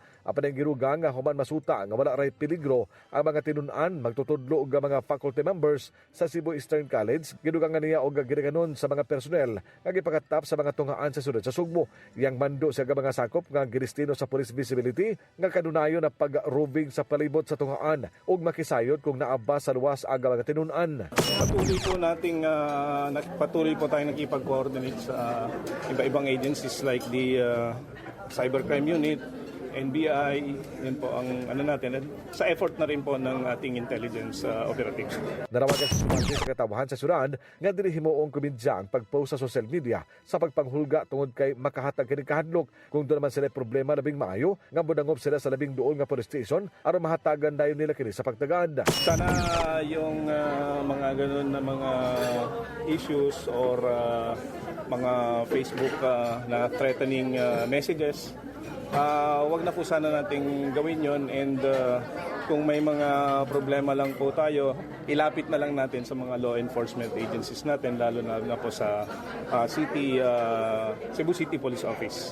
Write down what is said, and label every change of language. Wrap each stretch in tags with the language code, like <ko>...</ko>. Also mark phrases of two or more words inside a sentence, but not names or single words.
<ceb>Apan ang giruga nga human masuta nga wala ray peligro ang mga tinun-an magtutudlo og mga faculty members sa Cebu Eastern College. Gidugang niya og gidaganon sa mga personnel nga gipakatap sa mga tunghaan sa sulod sa Sugbo. Yang mando sa mga sakop nga gidestino sa police visibility nga kadunayon na pag-roving sa palibot sa tunghaan ug makisayod kung naaba sa luwas aga mga tinun-an.</ceb> <tl>Patuloy po tayong nakipag-coordinate sa iba-ibang agencies</tl> <en>like the Cybercrime Unit,</en> <tl>NBI, yan po ang natin. Sa effort na rin po ng ating intelligence operatives.</tl> <ceb>Narawagan sa sumandi sa katawahan sa syudad nga dili himuong kumidya ang pag-post sa social media sa pagpanghulga tungod kay makahatag kini kahadlok. Kung doon naman sila problema labing maayo, nga budangop sila sa labing duol nga police station aron mahatagan dayon nila kini sa pagtagad.</ceb> <tl>Sana yung mga ganun na mga issues or mga Facebook na</tl> <en>threatening messages,</en> <tl>wag na po sana nating gawin yon, and kung may mga problema lang po tayo, ilapit na lang natin sa mga</tl> <en>law enforcement agencies</en> <tl>natin, lalo na po sa Cebu City Police Office.</tl>